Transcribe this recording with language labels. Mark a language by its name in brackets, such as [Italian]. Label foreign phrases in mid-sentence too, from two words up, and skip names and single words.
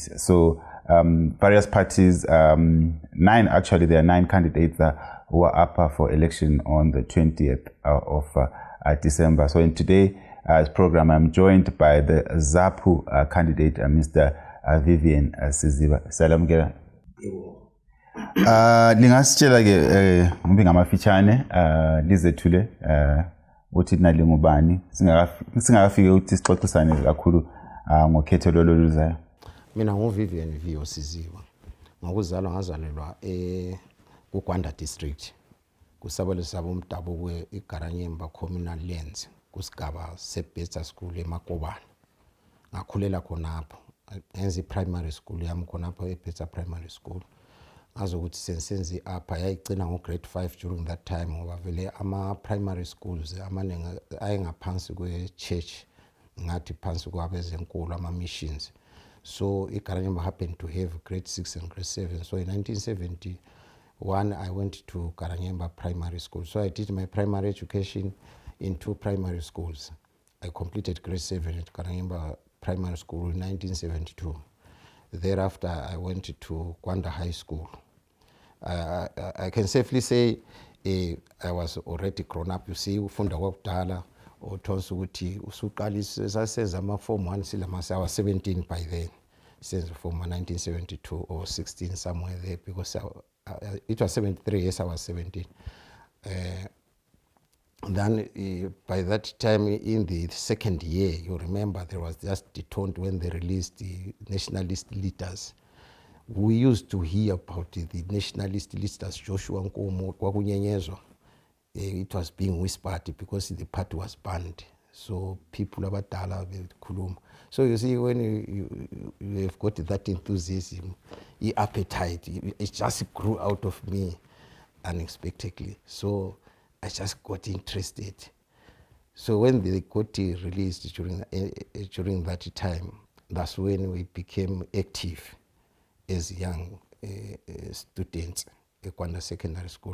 [English] So various parties, there are 9 candidates who are up for election on the 20th of December. So in today's program, I'm joined by the ZAPU candidate, Mr. Vivian Siziba. Salam gera. [North Ndebele] Lingasitshela ke ngibe ngamafitshane lizethule uthi nali ngubani singakafike uthi sixoxisane kakhulu ngokhetho loluzayo. Mina nguVivian Viyo Siziba. Ngokuzalwa ngazalelwa kuGwanda district kusabelo sabo umdabu kwe iGaranyemba [English] communal lands [North Ndebele] kusigaba seBesta school eMakobane. Ngakhulela khonapho enzi [English] primary school [North Ndebele] yami khonapho eBesta [English] primary school. [North Ndebele] Azokuthi sensenzi apha yayigcina ngo-grade 5 [English] during that time [North Ndebele] ngoba vele ama- [English] primary schools [North Ndebele] amaningi ayengaphansi kwe-church ngathi phansi kwabezenkolo ama-missions. [English] So iGaranyemba happened to have grade 6 and grade 7. So in 1971 I went to Garanyemba primary school. So I did my primary education in 2 primary schools. I completed grade 7 at Garanyemba primary school in 1972. Thereafter I went to Gwanda High School. I can safely say I was already grown up. You see, [North Ndebele] ufunda kwakudala uthonsa ukuthi usuqalisa sasenza ama form 1 silamase. [English] I was 17 by then. Since from 1972 or 16 somewhere there, because it was 73. Yes, I was 17. Then by that time in the second year, you remember there was just the taunt when they released the nationalist leaders. We used to hear about the nationalist leaders, Joshua Nkomo, kwakunyenyezwa. It was being whispered because the party was banned. So people [North Ndebele] abadala bekhuluma. [English] So you see, when you have got that enthusiasm, the appetite, it just grew out of me unexpectedly. So I just got interested. So when they got released during that time, that's when we became active as young students at Gwanda Secondary School.